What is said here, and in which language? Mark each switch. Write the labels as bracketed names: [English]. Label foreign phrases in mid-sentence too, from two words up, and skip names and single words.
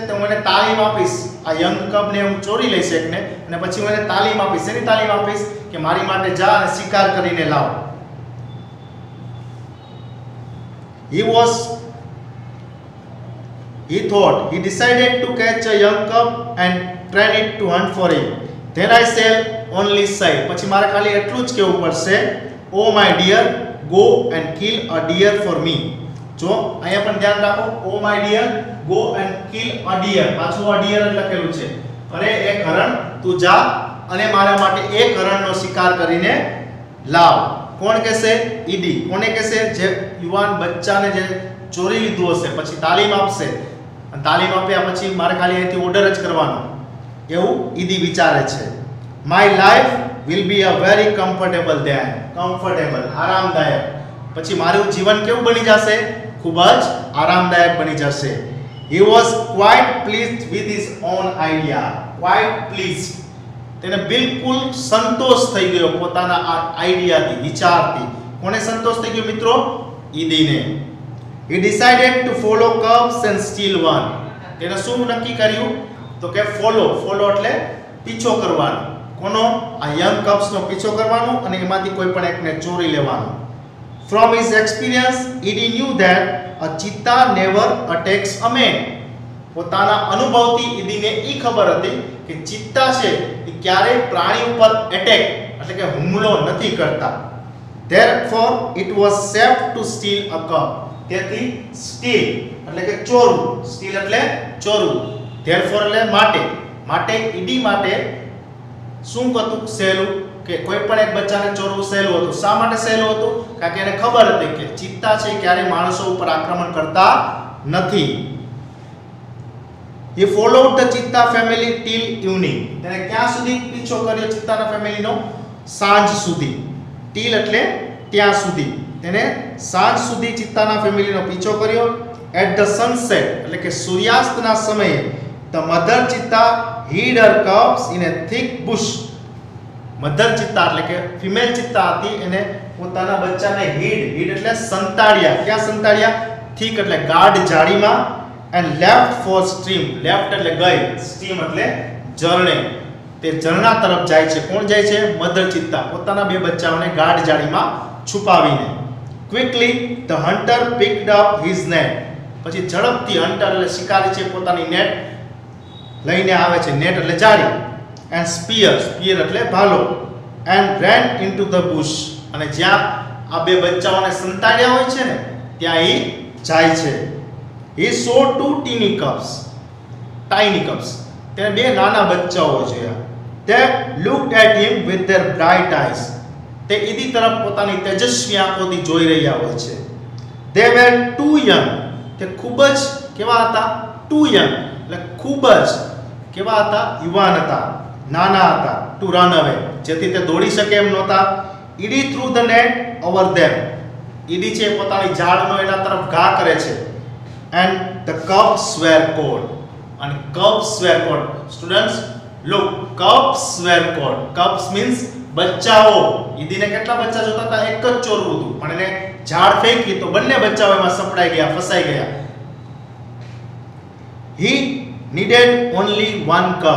[Gujarati] તો હું એને તાલીમ આપીશ. આ [English] young cubને [Gujarati] હું ચોરી લઈશ એકને, અને પછી હું એને તાલીમ આપીશ. એની તાલીમ આપીશ કે મારી માટે જા અને શિકાર કરીને લાવ. [English] He decided to catch a young cub and train it to hunt for him. Then I shall only say, [Gujarati] પછી મારે ખાલી એટલું જ કહેવું પડશે, [English] oh my dear, go and kill a deer for me. [Gujarati] જો અહીંયા પણ ધ્યાન રાખો, [English] oh my dear, go and kill a deer. [Gujarati] પાછું [English] a deer [Gujarati] લખેલું છે. અરે એક હરણ તું જા અને મારા માટે એક હરણનો શિકાર કરીને લાવ. કોણ કહેશે? ઈદી. કોને કહેશે? જે યુવાન બચ્ચાને જે ચોરી લીધું હશે, પછી તાલીમ આપશે. અને તાલીમ આપ્યા પછી મારે ખાલી અહીંથી ઓર્ડર જ કરવાનો, એવું ઈદી વિચારે છે. [English] My life will be a very comfortable day. Comfortable, [Gujarati] આરામદાયક. પછી મારું જીવન કેવું બની જશે? ખૂબ જ આરામદાયક બની જશે. [English] He was quite pleased with his own idea. Quite pleased. [Gujarati] તેને બિલકુલ સંતોષ થઈ ગયો પોતાના આ આઈડિયાથી, વિચારથી. કોને સંતોષ થઈ ગયો મિત્રો? ઈદીને. [English] He decided to follow curves and steal one. [Gujarati] તેને શું નક્કી કર્યું? તો કે ફોલો એટલે પીછો કરવાનો. કોનો? આ [English] young cubsનો [Gujarati] પીછો કરવાનો અને એમાંથી કોઈ પણ એકને ચોરી લેવાનો. [English] From his experience, Edie knew that a cheetah never attacks a man. [Gujarati] પોતાના અનુભવથી ઈદીને ઈ ખબર હતી કે ચિત્તા છે એ ક્યારેય પ્રાણી ઉપર એટેક એટલે કે હુમલો નથી કરતા. [English] Therefore, it was safe to steal a cub. [Gujarati] તેથી steal એટલે કે ચોરવું. steal એટલે ચોરવું. Therefore એટલે માટે ઈડી માટે શું હતું? સહેલું. કે કોઈ પણ એક બચ્ચાને ચોરવું સહેલું હતું. શા માટે સહેલું હતું? કારણ કે એને ખબર હતી કે ચિત્તા છે ક્યારેય માણસો ઉપર આક્રમણ કરતા નથી. [English] He followed the cheetah family till evening. [Gujarati] તેને ક્યાં સુધી પીછો કર્યો ચિત્તાના ફેમિલીનો? સાંજ સુધી. till એટલે ત્યાં સુધી. તેને સાંજ સુધી ચિત્તાના ફેમિલીનો પીછો કર્યો. [English] At the sunset [Gujarati] એટલે કે સૂર્યાસ્તના સમયે [English] the mother cheetah hid her cubs in a thick bush. [Gujarati] મધર ચિત્તા એટલે કે ફિમેલ ચિત્તા હતી, એને પોતાના બચ્ચાને હીડ એટલે સંતાડ્યા. ક્યાં સંતાડ્યા? થીક એટલે ગાઢ ઝાડીમાં. [English] and left for stream. [Gujarati] લેફ્ટ એટલે ગઈ, સ્ટ્રીમ એટલે ઝરણે. તે ઝરણા તરફ જાય છે. કોણ જાય છે? મધર ચિત્તા પોતાના બે બચ્ચાઓને ગાઢ ઝાડીમાં છુપાવીને. [English] quickly the hunter picked up his net. [Gujarati] પછી ઝડપથી હન્ટર એટલે શિકારી છે પોતાની નેટ લઈને આવે છે. નેટ એટલે જાળી. [English] and spear [Gujarati] એટલે ભાલો. [English] and ran into the bush. [Gujarati] અને જ્યાં આ બે બચ્ચાઓને સંતાડ્યા હોય છે ને ત્યાં એ જાય છે. [English] he saw two tiny cubs. [Gujarati] તેને બે નાના બચ્ચાઓ જોયા. [English] they looked at him with their bright eyes. [Gujarati] તે ઈદી તરફ પોતાની તેજસ્વી આંખોથી જોઈ રહ્યા હોય છે. [English] they were too young. [Gujarati] તે ખૂબ જ કેવા હતા? [English] too young [Gujarati] એટલે ખૂબ જ કેવા હતા? યુવાન હતા, નાના હતા. [English] to run away [Gujarati] જેથી તે દોડી શકે એમ નહોતા. ઈડી [English] threw the net over them. [Gujarati] ઈડી છે પોતાની ઝાડનો એના તરફ ઘા કરે છે. [English] and the cubs were caught. અને cubs were caught. students look, cubs were caught. cubs means [Gujarati] બચ્ચાઓ. ઈદીને કેટલા બચ્ચા જોતા હતા? એક જ ચોરવું હતું, પણ એને ઝાડ ફેંકી તો બંને બચ્ચાઓ એમાં સપડાઈ ગયા, ફસાઈ ગયા. [English] he needed only one cub.